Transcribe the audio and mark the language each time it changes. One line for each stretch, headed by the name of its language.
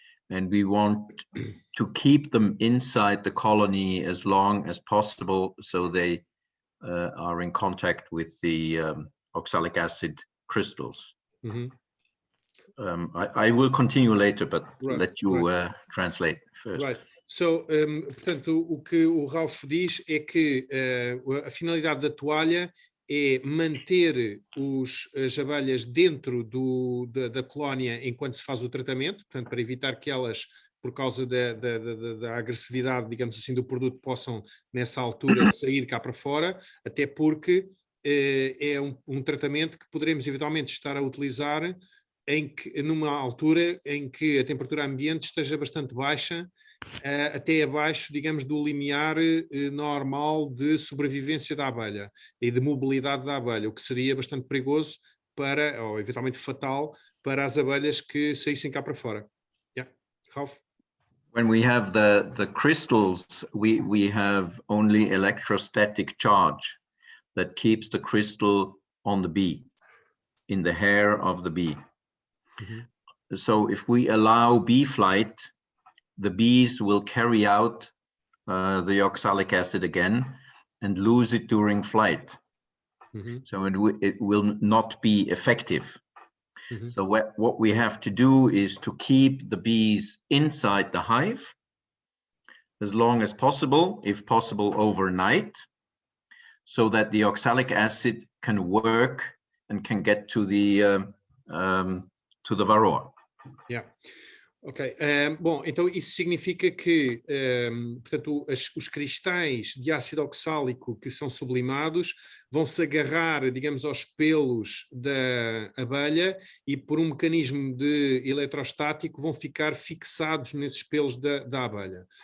English: And we want to keep them inside the colony as long as possible so they are in contact with the oxalic acid crystals. Mm-hmm. I will continue later, but let you right. Translate first. Right.
Portuguese: So, portanto, o que o Ralph diz é que a finalidade da toalha é manter as abelhas dentro da colónia enquanto se faz o tratamento, portanto, para evitar que elas, por causa da agressividade, digamos assim, do produto, possam, nessa altura, sair cá para fora, até porque é um tratamento que poderemos eventualmente estar a utilizar numa altura em que a temperatura ambiente esteja bastante baixa, até abaixo, digamos, do limiar normal de sobrevivência da abelha e de mobilidade da abelha, o que seria bastante perigoso ou eventualmente fatal para as abelhas que saíssem cá para fora.
English: Yeah. Ralph? When we have the crystals, we have only electrostatic charge that keeps the crystal on the bee, in the hair of the bee. Mm-hmm. So if we allow bee flight, the bees will carry out the oxalic acid again and lose it during flight. Mm-hmm. So it will not be effective. Mm-hmm. So what we have to do is to keep the bees inside the hive as long as possible, if possible overnight, so that the oxalic acid can work and can get to the varroa. Yeah.
Portuguese: Ok, bom, então isso significa que, portanto, os cristais de ácido oxálico que são sublimados vão se agarrar, digamos, aos pelos da abelha e por um mecanismo de eletrostático vão ficar fixados nesses pelos da abelha.